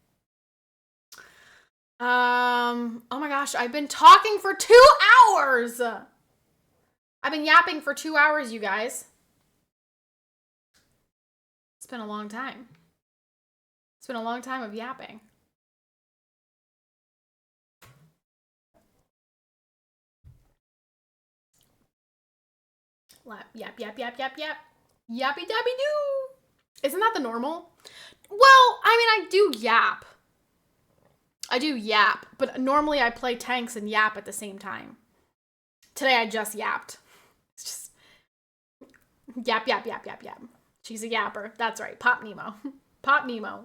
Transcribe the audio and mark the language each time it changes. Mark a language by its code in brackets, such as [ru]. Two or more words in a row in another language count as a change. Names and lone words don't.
[en] Oh my gosh, I've been talking for 2 hours! I've been yapping for 2 hours, you guys. It's been a long time. It's been a long time of yapping. Yap, yap, yap, yap, yap. Yappy dappy doo. Isn't that the normal? Well, I mean, I do yap. I do yap, but normally I play tanks and yap at the same time. Today I just yapped. It's just yap, yap, yap, yap, yap. She's a yapper. That's right. Pop Nemo. Pop Nemo.